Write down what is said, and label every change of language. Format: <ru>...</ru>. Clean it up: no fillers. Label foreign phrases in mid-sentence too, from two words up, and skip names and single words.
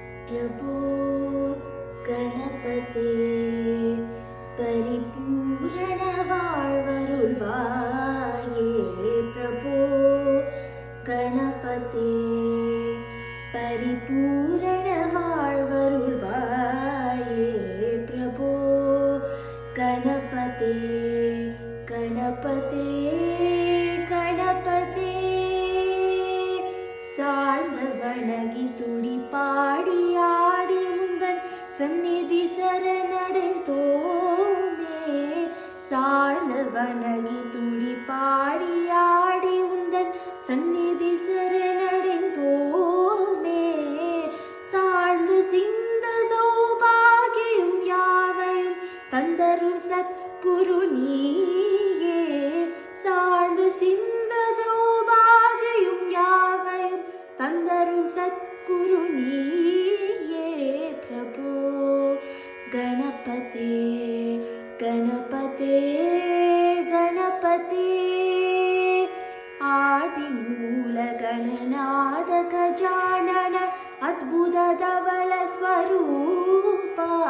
<sa>प्रभो गणपते परिपूर्ण வாழ்வருள்வாயே प्रभो गणपते परिपूर्ण வாழ்வருள்வாயே प्रभो गणपते गणपते गणपते</sa> <ta>சாழ்ந்த வணங்கி துடி பாடி ஆடி முந்தன் சந்நிதி சரணடைந்தோமே சாழ்ந்த வணங்கி துடி பாடி ஆடி உந்தன் சந்நிதி சரணடைந்தோமே சாழ்ந்து சிந்த சௌபாகியும் யாவையும் தந்தரும் சத்குரு நீயே சாழ்ந்து சிந்த சௌபாகியும் யாவையும் தந்தரும் சத்குரு நீயே பிரபு</ta> <sa>गणपते गणपते गणपते आदिमूल गणनाद गजानन अद्भुत धवल स्वरूपा</sa>